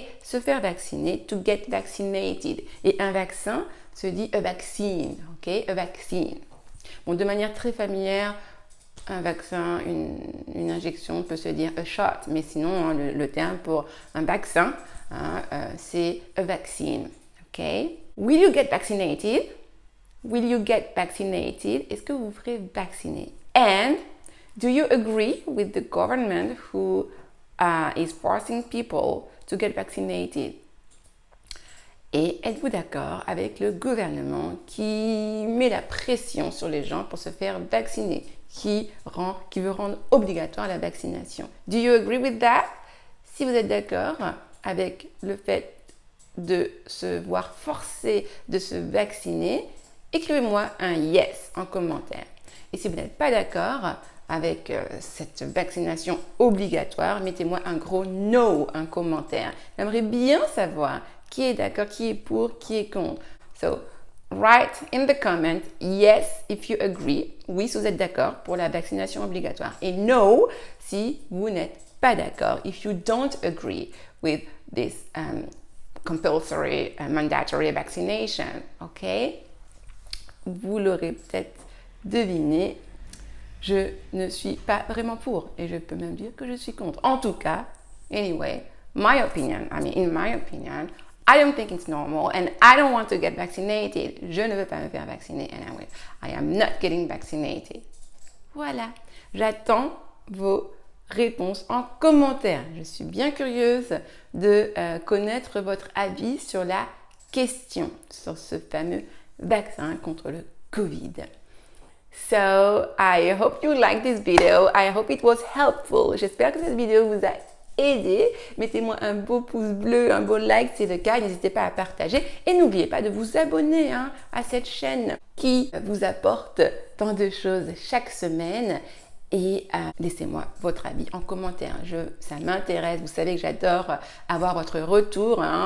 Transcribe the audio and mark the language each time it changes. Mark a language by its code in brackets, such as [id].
[fr] Se faire vacciner, [en] to get vaccinated. [fr] Et un vaccin se dit [en] a vaccine, [fr] ok? [en] A vaccine. [fr] Bon, de manière très familière, un vaccin, une injection peut se dire [en] a shot, [fr] mais sinon le terme pour un vaccin, c'est [en] a vaccine. Ok? Will you get vaccinated? Will you get vaccinated? [fr] Est-ce que vous ferez vacciner? [en] And do you agree with the government who is forcing people to get vaccinated? [fr] Et êtes-vous d'accord avec le gouvernement qui met la pression sur les gens pour se faire vacciner, qui veut rendre obligatoire la vaccination? [en] Do you agree with that? [fr] Si vous êtes d'accord avec le fait de se voir forcé de se vacciner, écrivez-moi un yes en commentaire. Et si vous n'êtes pas d'accord avec cette vaccination obligatoire, mettez-moi un gros no en commentaire. J'aimerais bien savoir qui est d'accord, qui est pour, qui est contre. [en] So, write in the comment yes if you agree. [fr] Oui, si vous êtes d'accord pour la vaccination obligatoire. Et no si vous n'êtes pas d'accord. [en] If you don't agree with this compulsory mandatory vaccination. OK? [fr] Vous l'aurez peut-être deviné. Je ne suis pas vraiment pour. Et je peux même dire que je suis contre. En tout cas, [en] anyway, in my opinion, I don't think it's normal and I don't want to get vaccinated. [fr] Je ne veux pas me faire vacciner [en] and I am not getting vaccinated. [fr] Voilà. J'attends vos réponses en commentaire. Je suis bien curieuse de connaître votre avis sur la question, sur ce fameux vaccin contre le Covid. [en] So, I hope you liked this video. I hope it was helpful. [fr] J'espère que cette vidéo vous a aidé. Mettez-moi un beau pouce bleu, un beau like si c'est le cas. N'hésitez pas à partager. Et n'oubliez pas de vous abonner à cette chaîne qui vous apporte tant de choses chaque semaine. Et laissez-moi votre avis en commentaire. Ça m'intéresse. Vous savez que j'adore avoir votre retour.